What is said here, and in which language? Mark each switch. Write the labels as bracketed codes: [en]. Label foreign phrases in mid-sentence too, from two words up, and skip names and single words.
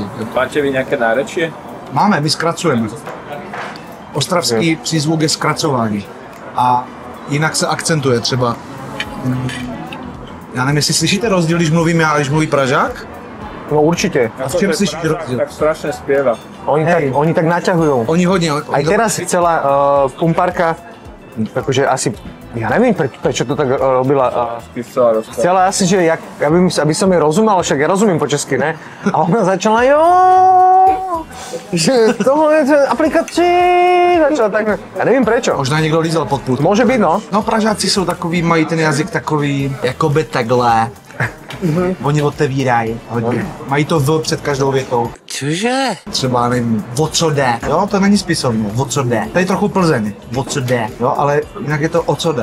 [cs] Máte vy nějaké nárečie? Máme, my zkracujeme. Ostravský přízvuk je zkracování. A jinak se akcentuje třeba. Já nevím, jestli slyšíte rozdíl, když mluvím já a když mluví Pražák? [sk] No určite. [cs] A v čem slyšíš rozdíl? [sk] Tak strašne spieva. Oni tak naťahujú. [cs] Oni hodně. [sk] Aj teraz chcela pumparka, akože asi, ja neviem prečo to tak robila. Chcela asi, že aby som jej rozumel, však ja rozumiem po česky, ne? A ona začala, že [cs] tohle je aplikací, [sk] začala tak, ja neviem prečo. [cs] Možná někdo lízal pod pult. [sk] Môže byť, no. [cs] No Pražáci jsou takový, mají ten jazyk takový, jakoby takhle. Oni otevírají hodně. Mají to v před každou větou. Cože? Třeba nevím, o co jde. Jo, to není spisovně, o co jde. Tady trochu Plzeň, o co jde. Jo, ale jinak je to o co jde.